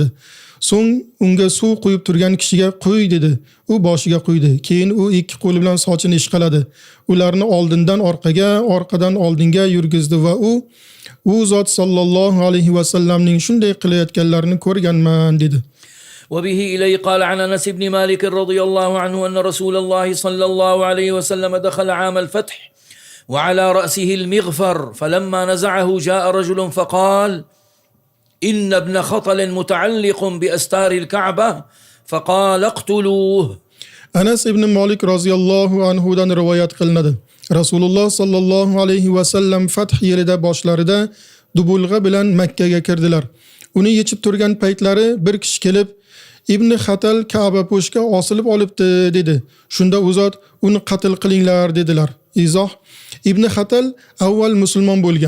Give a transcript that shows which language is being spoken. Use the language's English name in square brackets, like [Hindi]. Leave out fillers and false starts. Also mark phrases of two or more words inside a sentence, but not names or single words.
[Uzbek] So'ng unga suv quyib turgan kishiga qo'y dedi. U boshiga quydi. Keyin u ikki qo'li bilan sochini ishqaladi. Ularni oldindan orqaga, orqadan oldinga yurgizdi va u zot [Arabic] صلى الله عليه وسلم [Uzbek] shunday qilayotganlarini ko'rganman dedi. [Arabic] وبه إليه قال عن أنس بن مالك رضي الله عنه أن رسول الله صلى الله عليه وسلم دخل عام الفتح وعلى رأسه المغفر فلما نزعه جاء رجل فقال إن ابن خطل متعلق بأستار الكعبة فقال اقتلوه. [Uzbek] Anas ibn Malik [Arabic] رضي الله عنه [Uzbek] rivoyat qilinadi. Rasululloh [Arabic] صلى الله عليه وسلم [Uzbek] fath yilida boshlarida dubulg'a bilan Makka ga kirdilar. Uni yechib turgan paytlari bir kishi kelib Ibn Xatal Ka'ba po'shga osilib olibdi dedi. Shunda u zot uni qatl qilinglar dedilar. Izoh: Ibn Xatal avval musulmon bo'lgan.